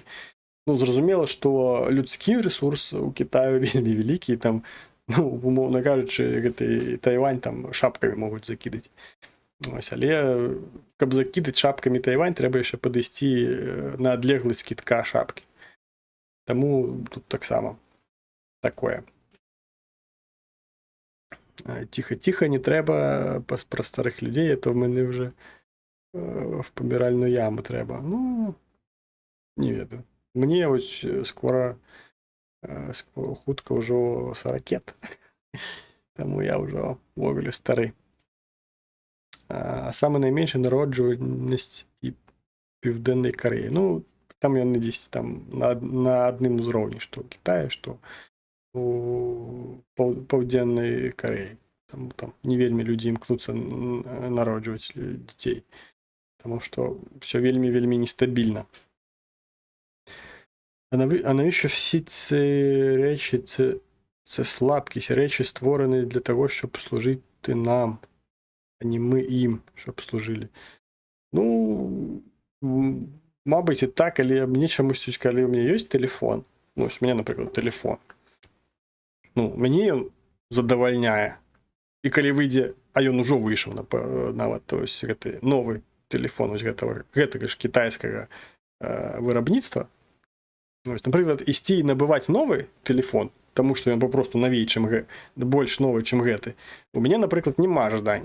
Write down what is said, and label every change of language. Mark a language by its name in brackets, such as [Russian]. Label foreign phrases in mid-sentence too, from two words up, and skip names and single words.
[Belarusian] Ну, зразумела, што людскі рэсурс у Кітаю вельмі вялікі, там, ну, умоўна кажучы, гэты Тайвань там шапкамі могуць закідаць. Ось, але каб закідаць шапкамі Тайвань, трэба яшчэ падысці на адлегласць кітка шапкі. Таму тут таксама такое. [Ukrainian] Тихо-тихо, не треба про старих людей, то в мене вже в помиральну яму треба. [Belarusian] Ну, не ведаю. Мені ось скоро хутка ўжо 40. Таму я ўжо ввогуле стары. [Ukrainian] А саме найменша народжувальнасць і Південнай Кореі. [Belarusian] Ну, там яны дзесь там на адным узроўні, што ў Кітаі, што у Паўдзеннай Кареі. Там не вельмі людзі імкнуцца народжваць дзяцей. Таму што ўсё вельмі нестабільна. [Ukrainian] А навіщо всі ці речі, це слабкість, речі створені для того, щоб служити нам, а не ми їм, щоб служили. Ну, мабуть, і так, але мені чомусь, коли у мене є телефон, ну, ось у мене, наприклад, телефон, ну, мені він задовольняє. [Belarusian] І коли вийде, а ён ужо выйшаў нават, [Russian] то есть [Belarusian] гэты новы телефон ось гэтага ж кітайскага вырабніцтва. Ось, напрыклад, ісці і набываць новы телефон, таму што ён папросту навей, больш новы, чым гэты, у мяне, напрыклад, няма жадання.